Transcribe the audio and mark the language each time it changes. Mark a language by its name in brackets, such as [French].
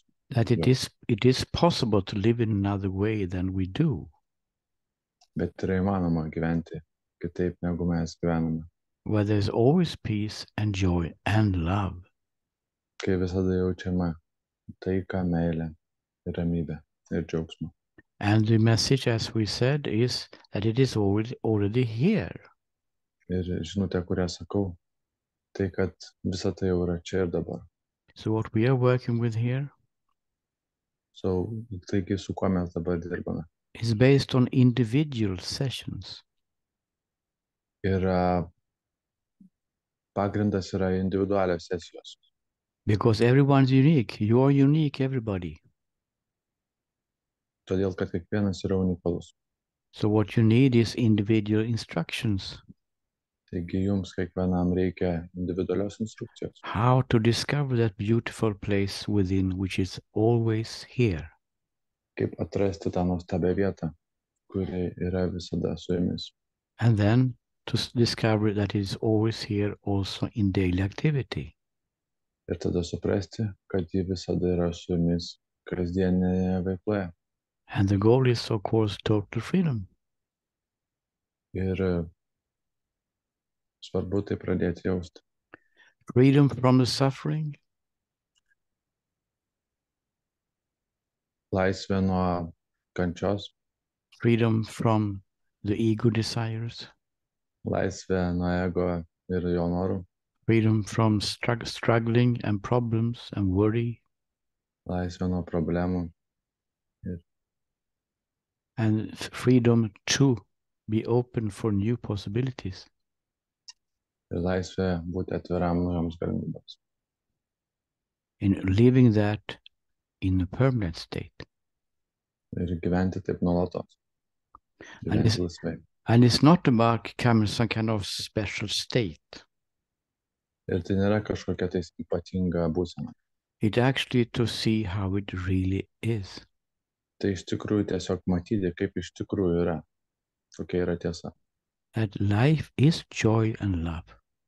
[English] that it is possible to live in another way than we do. [Lithuanian] Bet yra įmanoma gyventi kitaip, negu mes gyvename. [English] Where there's always peace and joy and love. [Lithuanian] Kai visada jaučiame taiką, meilę, ramybę ir džiaugsmą. [English] And the message, as we said, is that it is already here. [Lithuanian] Ir žinutė, kurią sakau, tai kad visa tai jau yra čia ir dabar. [English] So what we are working with here [Lithuanian] taigi su kuo mes dabar dirbame? [English] Is based on individual sessions. [Lithuanian] Ir pagrindas yra individualios sesijos. [English] Because everyone's unique. You're unique, everybody. [Lithuanian] Todėl, kad kiekvienas yra unikalus. [English] So what you need is individual instructions. [Lithuanian] Taigi jums kiekvienam reikia individualios instrukcijos. [English] How to discover that beautiful place within which is always here. [Lithuanian] Kaip atrasti tą nuostabią vietą, kuri yra visada su jumis. [English] And then to discover that it is always here also in daily activity. [Lithuanian] Ir tada suprasti, kad ji visada yra su jumis kasdienėje veikloje. [English] And the goal is, of course, total freedom. [Lithuanian] Ir svarbu tai pradėti jausti. [English] Freedom from the suffering. [Lithuanian] Laisvė nuo kančios. [English] Freedom from the ego desires. [Lithuanian] Laisvė nuo ego ir jo norų. [English] Freedom from struggling and problems and worry. [Lithuanian] Laisvė nuo problemų. [English] And freedom to be open for new possibilities. [Lithuanian] Ir laisvė būti atviram naujoms galimybėms. [English] In living that in a permanent state. [Lithuanian] Ir gyventi taip nuolatos. Gyventi laisvai. [English] And it's not about becoming some kind of special state. [Lithuanian] Ir tai nėra kažkokia tai ypatinga būsena. [English] It's actually to see how it really is. [Lithuanian] Tai iš tikrųjų tiesiog matyti, kaip iš tikrųjų yra, kokia yra tiesa. [English] That life is joy and love.